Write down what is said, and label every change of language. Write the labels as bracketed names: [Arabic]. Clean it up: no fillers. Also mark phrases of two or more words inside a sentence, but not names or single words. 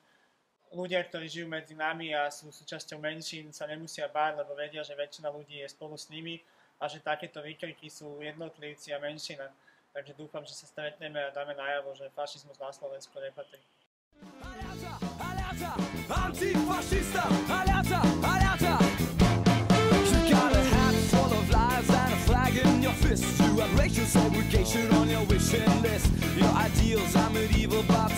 [Slovak] Ľudia, ktorí žijú medzi nami a sú súčasťou menšín, sa nemusia báť, lebo vedia, že väčšina ľudí je spolu s nimi a že takéto výkriky sú jednotlivci a menšina. Takže dúfam, že sa stretneme a dáme najavo, že fašizmus na Slovensku nepatrí. [Spanish] Antifascista, alerta, alerta. [English] You got a hat full of lies and a flag in your fist. You have racial segregation on your wishing list. Your ideals are medieval